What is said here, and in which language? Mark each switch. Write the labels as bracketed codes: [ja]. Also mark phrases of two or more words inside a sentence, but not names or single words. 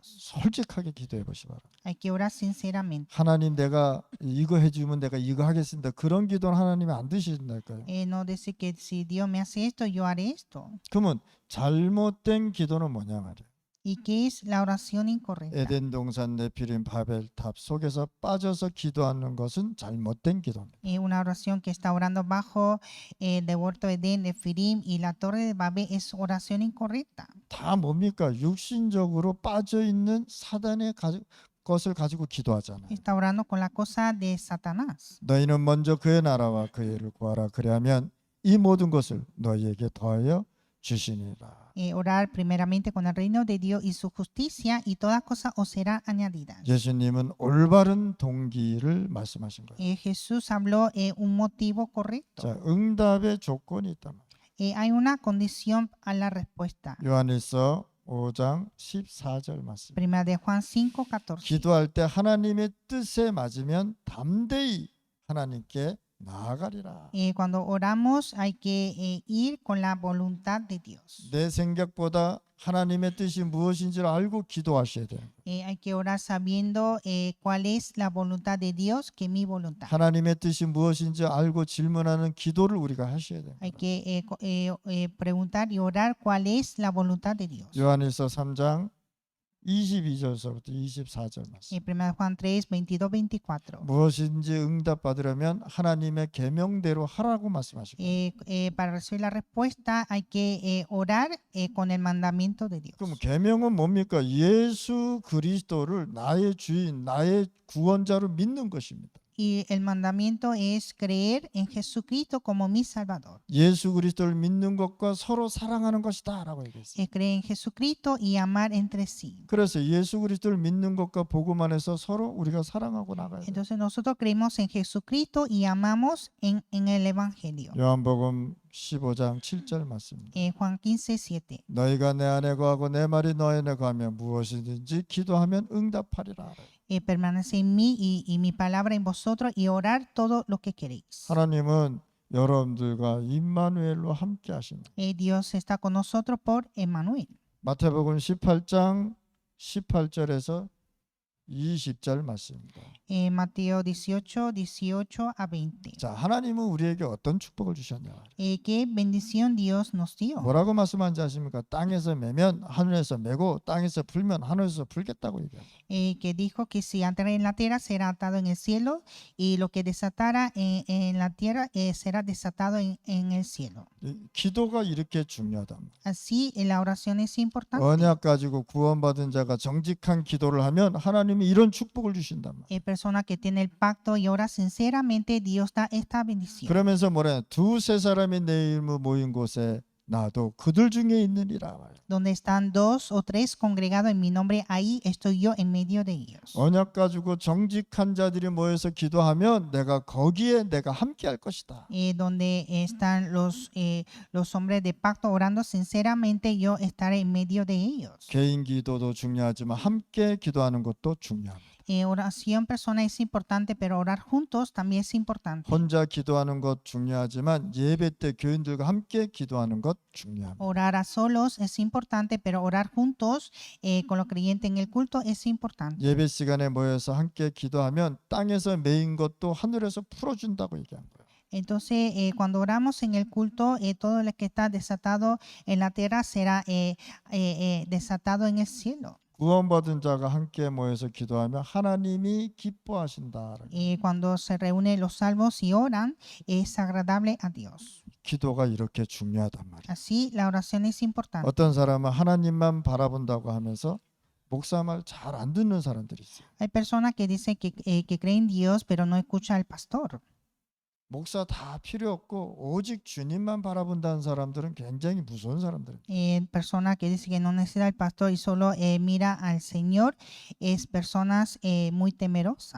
[ko] 솔직하게 기도해 보시 바랍니다. [es] Hay que orar sinceramente. [ko] 하나님 내가 이거 해주면 내가 이거 하겠습니다. 그런 기도는 하나님이 안 드신다니까요. [es] No decir que si Dios me hace esto, yo haré esto. [ko] 그러면 잘못된 기도는 뭐냐 말이에요. [es] ¿Y qué es la oración incorrecta? [ko] 에덴 동산 네피림 바벨탑 속에서 빠져서 기도하는 것은 잘못된 기도입니다. [es] Una oración que está orando bajo el huerto de Edén, de Firim y la torre de Babel es oración incorrecta. [ko] 다 뭡니까? 육신적으로 빠져 있는 사단의 것을 가지고 기도하잖아요. [es] Está orando con la cosa de Satanás. [ko] 너희는 먼저 그의 나라와 그의 일을 구하라. 그리하면 이 모든 것을 너희에게 더하여 주시니라. [es] Orar primeramente con el reino de Dios y su justicia y todas cosas os serán añadidas. [ko] 예수님은 올바른 동기를 말씀하신 거예요. [es] Jesús habló un motivo correcto. [ko] 자, 응답의 조건이 있단 말이에요. [es] Hay una condición a la respuesta. [ko] 요한일서 5장 14절 말씀. [es] Primera de Juan 5:14. [ko] 기도할 때 하나님의 뜻에 맞으면 담대히 하나님께 나아가리라. [es] Cuando oramos hay que ir con la voluntad de Dios. [ko] 내 생각보다 하나님의 뜻이 무엇인지를 알고 기도하셔야 돼요. [es] Hay que orar sabiendo cuál es la voluntad de Dios que mi voluntad. [ko] 하나님의 뜻이 무엇인지 알고 질문하는 기도를 우리가 하셔야 돼요. [es] Hay que preguntar y orar cuál es la voluntad de Dios. [ko] 요한일서 3장 22절서부터 24절 말씀. [es] Primera de Juan 3, 22, 24. [ko] 무엇인지 응답받으려면 하나님의 계명대로 하라고 말씀하시고. [es] Para recibir la respuesta hay que orar con el mandamiento de Dios. [ko] 그럼 계명은 뭡니까? 예수 그리스도를 나의 주인, 나의 구원자로 믿는 것입니다. [es] Y el mandamiento es creer en Jesucristo como mi Salvador. [ko] 예수 그리스도를 믿는 것과 서로 사랑하는 것이다라고 얘기했어요. [es] Creer en Jesucristo y amar entre sí. [ko] 그래서 예수 그리스도를 믿는 것과 복음 안에서 서로 우리가 사랑하고 나가야 돼요. [es] Entonces nosotros creemos en Jesucristo y amamos en el Evangelio. [ko] 요한복음 15장 7절 말씀입니다. [es] Juan 15, 7. [ko] 너희가 내 안에 거하고 내 말이 너희 안에 거하면 무엇이든지 기도하면 응답하리라. [es] Permanece en mí y mi palabra en vosotros y orar todo lo que queréis. [ko] 하나님은 여러분들과 임마누엘로 함께 하십니다. [es] Dios está con nosotros por Emmanuel. [ko] 마태복음 18장 18절에서 20절 말씀입니다. [es] Mateo 18, 18 a 20. [ko] 자, 하나님은 우리에게 어떤 축복을 주셨냐? [es] ¿Qué bendición Dios nos dio? [ko] 뭐라고 말씀하는지 아십니까? 땅에서 매면 하늘에서 매고 땅에서 풀면 하늘에서 풀겠다고 얘기합니다. [es] Que dijo que si atara en la tierra será atado en el cielo y lo que desatara en la tierra será desatado en el cielo. [ko] 기도가 이렇게 중요하다. [es] Así la oración es importante. [ko] 언약 가지고 구원받은 자가 정직한 기도를 하면 하나님이 이런 축복을 주신단 말이에요. [es] Persona que tiene el pacto y ora sinceramente, Dios da esta bendición. [ko] 그러면서 뭐래? 두세 사람이 내 이름으로 모인 곳에 나도 그들 중에 있느니라 말이에요. [es] Donde están dos o tres congregados en mi nombre, ahí estoy yo en medio de ellos. [ko] 언약 가지고 정직한 자들이 모여서 기도하면 내가 거기에 내가 함께 할 것이다. [es] Donde están los hombres de pacto orando sinceramente, yo estaré en medio de ellos. [ko] 개인 기도도 중요하지만 함께 기도하는 것도 중요합니다. [es] Oración personal es importante, pero orar juntos también es importante. [ko] 혼자 기도하는 것 중요하지만 예배 때 교인들과 함께 기도하는 것 중요합니다. [es] Orar a solos es importante, pero orar juntos con los creyentes en el culto es importante. [ko] 예배 시간에 모여서 함께 기도하면 땅에서 메인 것도 하늘에서 풀어준다고 얘기한 거예요. [es] Entonces, cuando oramos en el culto, todo lo que está desatado en la tierra será desatado en el cielo. [ko] 구원받은 자가 함께 모여서 기도하면 하나님이 기뻐하신다. [es] Cuando se reúnen los salvos y oran, es agradable a Dios. [ko] 기도가 이렇게 중요하단 말이에요. [es] Así, la oración es importante. [ko] 어떤 사람은 하나님만 바라본다고 하면서 목사 말 잘 안 듣는 사람들이 있어요. [es] Hay personas que dicen que creen en Dios, pero no escuchan al pastor. [ko] 목사 다 필요 없고 오직 주님만 바라본다는 사람들은 굉장히 무서운 사람들입니다. [es] Persona que dice que no necesita el pastor y solo mira al Señor es personas muy temerosas.